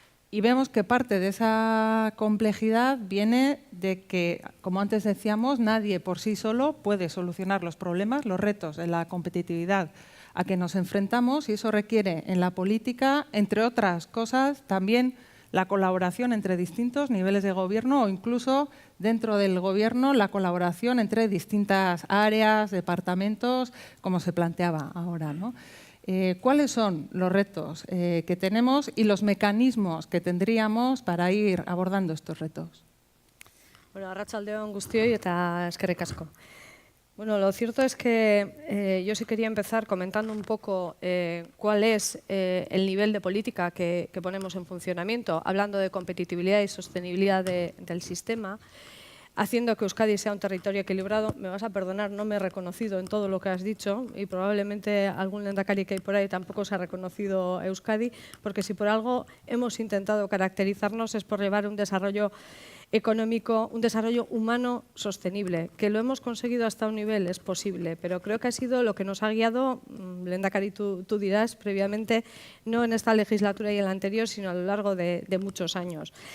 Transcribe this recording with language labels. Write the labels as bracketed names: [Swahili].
[Spanish] Y vemos que parte de esa complejidad viene de que, como antes decíamos, nadie por sí solo puede solucionar los problemas, los retos de la competitividad a que nos enfrentamos, y eso requiere en la política, entre otras cosas, también la colaboración entre distintos niveles de gobierno o incluso dentro del gobierno la colaboración entre distintas áreas, departamentos, como se planteaba ahora, ¿no? ¿Cuáles son los retos que tenemos y los mecanismos que tendríamos para ir abordando estos retos? [Basque] Bueno, arratsaldeon guztioi eta eskerrik asko. [Spanish] Bueno, lo cierto es que yo sí quería empezar comentando un poco cuál es el nivel de política que ponemos en funcionamiento, hablando de competitividad y sostenibilidad del sistema, haciendo que Euskadi sea un territorio equilibrado. Me vas a perdonar, no me he reconocido en todo lo que has dicho y probablemente algún lehendakari que hay por ahí tampoco se ha reconocido a Euskadi, porque si por algo hemos intentado caracterizarnos es por llevar un desarrollo económico, un desarrollo humano sostenible, que lo hemos conseguido hasta un nivel, es posible, pero creo que ha sido lo que nos ha guiado, lehendakari, tú dirás previamente, no en esta legislatura y en la anterior, sino a lo largo de muchos años.